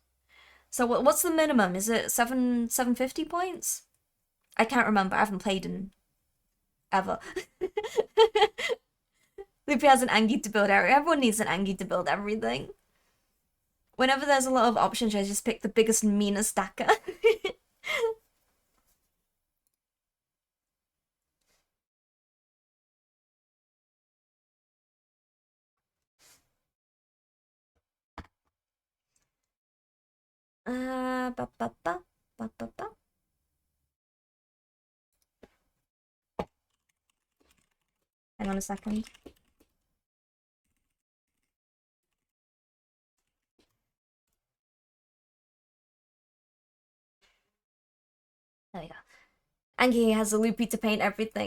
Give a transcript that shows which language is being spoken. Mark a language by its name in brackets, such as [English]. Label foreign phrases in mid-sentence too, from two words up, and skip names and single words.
[English] So what's the minimum? Is it 750 points? I can't remember. I haven't played in ever. Loopy has an Angie to build area. Everyone needs an Angie to build everything. Whenever there's a lot of options, I just pick the biggest, meanest stacker. Ba, ba, ba, ba, ba, ba. Hang on a second. There we go. Angie has a Loopy to paint everything.